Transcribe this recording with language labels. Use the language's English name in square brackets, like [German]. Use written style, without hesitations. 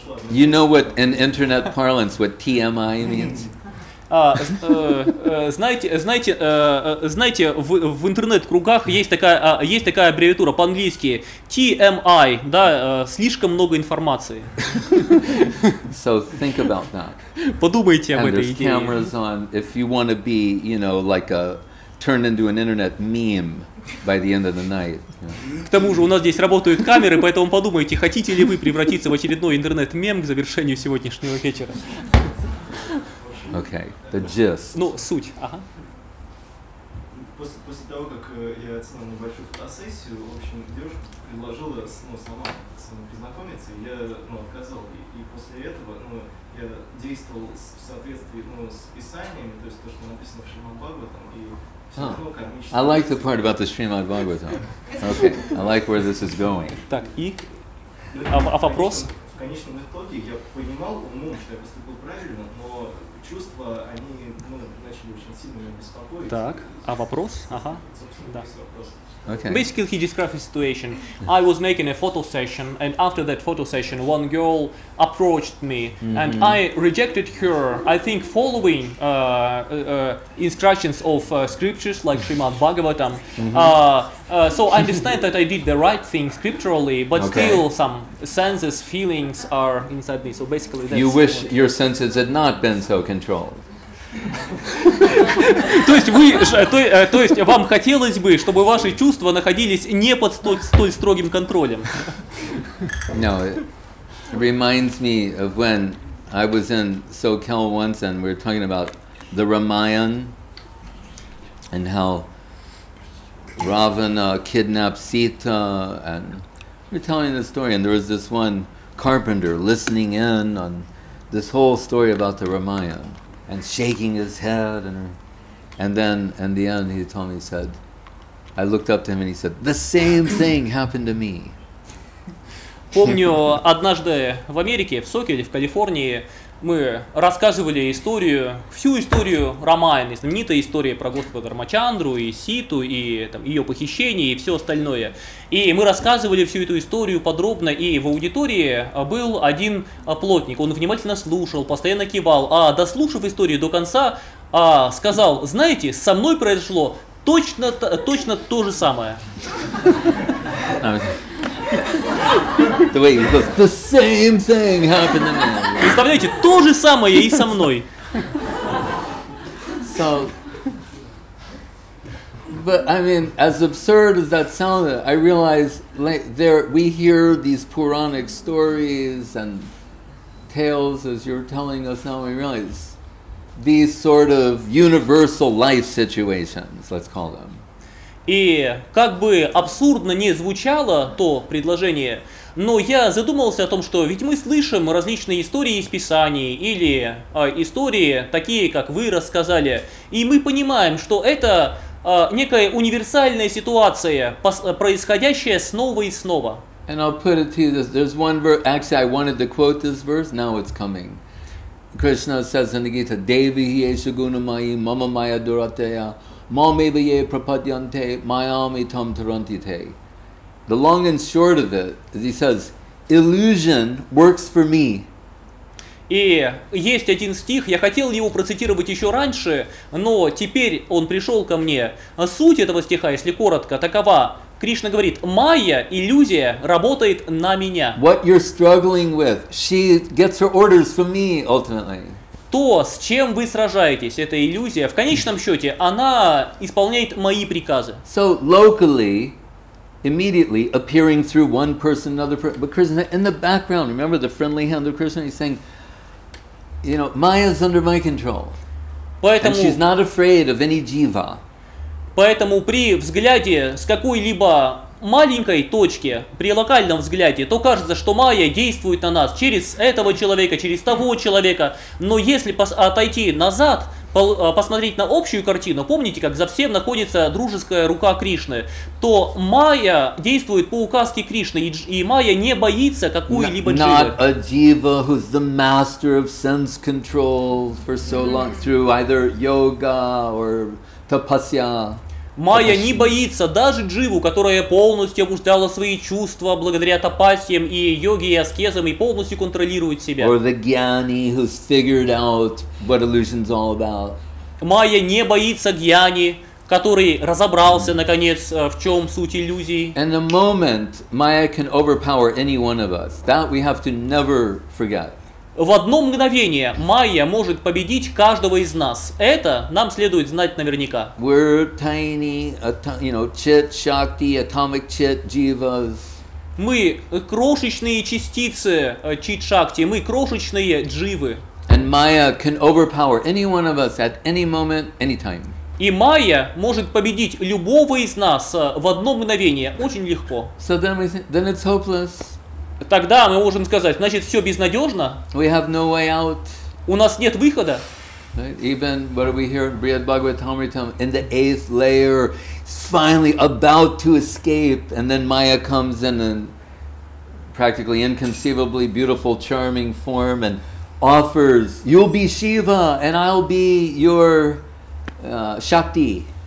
[English] You know what in internet parlance what TMI means? [Russian] Знаете, в интернет-кругах есть такая аббревиатура по-английски TMI, да, слишком много информации. [English] So think about that. [Russian] Подумайте об [English] And [Russian] этой [English] there's [Russian] идее. [English] cameras on. If you want to be, you know, like a turned into an internet meme by the end of the night. [Russian] К тому же у нас здесь работают камеры, поэтому подумайте, хотите ли вы превратиться в очередной интернет-мем к завершению сегодняшнего вечера. [English] Okay, the gist. [Russian] Ну, суть. Ага. После того, как я оценил небольшую фотосессию, в общем, девушка предложила сама со мной познакомиться, и я отказал. И после этого я действовал в соответствии с писаниями, то есть то, что написано в Шримад Бхагаватам, и все равно кармически. [English] I like the part about the Srimad Bhagavatam. Okay, I like where this is going. [Russian] Так, и? А вопрос? В конечном итоге я понимал умом, что я поступил правильно, но чувства, они начали очень сильно меня беспокоить. Так, а вопрос? Ага, да. [English] Okay. Basically, he described his situation. I was making a photo session, and after that photo session, one girl approached me, and I rejected her. I think following instructions of scriptures like Srimad Bhagavatam. So I understand that I did the right thing scripturally, but still some senses, feelings are inside me. So basically, that's You wish your senses had not been so controlled. [Russian] То есть вам хотелось бы, чтобы ваши чувства находились не под столь строгим контролем. [English] No, it reminds me of when I was in SoCal once and we were talking about the Ramayana and how Ravana kidnapped Sita, and we were telling the story, and there was this one carpenter listening in on this whole story about the Ramayana and shaking his head, and then in the end he told me, he said, I looked up to him and he said, the same thing happened to me. [Russian] Помню, однажды в Америке, в Сокеле, в Калифорнии, мы рассказывали всю историю Рамаяны, знаменитая история про Господа Рамачандру и Ситу, и там, ее похищение, и все остальное. И мы рассказывали всю эту историю подробно, и в аудитории был один плотник. Он внимательно слушал, постоянно кивал, а дослушав историю до конца, сказал, знаете, со мной произошло точно то же самое. [English] The way he goes, the same thing happened to me. [Russian] Представляете, то же самое и со мной. [English] So, but I mean, as absurd as that sounded, I realize we hear these Puranic stories and tales as you're telling us now. We realize these sort of universal life situations, let's call them. [Russian] И как бы абсурдно не звучало то предложение, но я задумался о том, что ведь мы слышим различные истории из Писаний или истории такие, как вы рассказали, и мы понимаем, что это некая универсальная ситуация, происходящая снова и снова. [English] And I'll put it to you this. There's one verse, actually I wanted to quote this verse, now it's coming. Krishna says in the Gita, [Sanskrit] Devi yesha gunamayi mama maya durateya Mamevaye prapadyante mayami tam tarantite. [English] The long and short of it is he says, illusion works for me. [Russian] И есть один стих, я хотел его процитировать еще раньше, но теперь он пришел ко мне. Суть этого стиха, если коротко, такова. Кришна говорит, майя, иллюзия, работает на меня. [English] What you're struggling with, she gets her orders from me ultimately. [Russian] То, с чем вы сражаетесь, эта иллюзия, в конечном счете, она исполняет мои приказы. [English] So locally, immediately appearing through one person, another person, but Krishna in the background, remember the friendly hand of Krishna, he's saying, you know, Maya's under my control. And she's not afraid of any jiva. [Russian] Поэтому при взгляде с какой-либо маленькой точки, при локальном взгляде, то кажется, что майя действует на нас через этого человека, через того человека. Но если отойти назад, посмотреть на общую картину, помните, как за всем находится дружеская рука Кришны, то майя действует по указке Кришны, и майя не боится какой-либо дживы. [English] Not a jiva who's the master of sense control for so long through either yoga or tapasya. [Russian] Майя не боится даже дживу, которая полностью обуздала свои чувства благодаря тапасьям и йоге и аскезам и полностью контролирует себя. [English] Or the jnani who's figured out what illusion's all about. [Russian] Майя не боится гьяни, который разобрался наконец, в чем суть иллюзий. [English] And the moment Maya can overpower any one of us, that we have to never forget. [Russian] В одно мгновение майя может победить каждого из нас. Это нам следует знать наверняка. [English] We're tiny, chit, shakti, atomic chit, jivas. [Russian] Мы крошечные частицы чит-шакти, мы крошечные дживы. [English] And Maya can overpower any one of us at any moment, anytime. [Russian] И майя может победить любого из нас в одно мгновение, очень легко. [English] So then it's hopeless. [Russian] Тогда мы можем сказать, значит, все безнадежно. [English] We have no way out. [Russian] У нас нет выхода. [English] Right? Even what do we hear in Brihad Bhagavatamritam? In the 8th layer, he's finally about to escape, and then Maya comes in a practically inconceivably beautiful, charming form and offers, "You'll be Shiva, and I'll be your Shakti."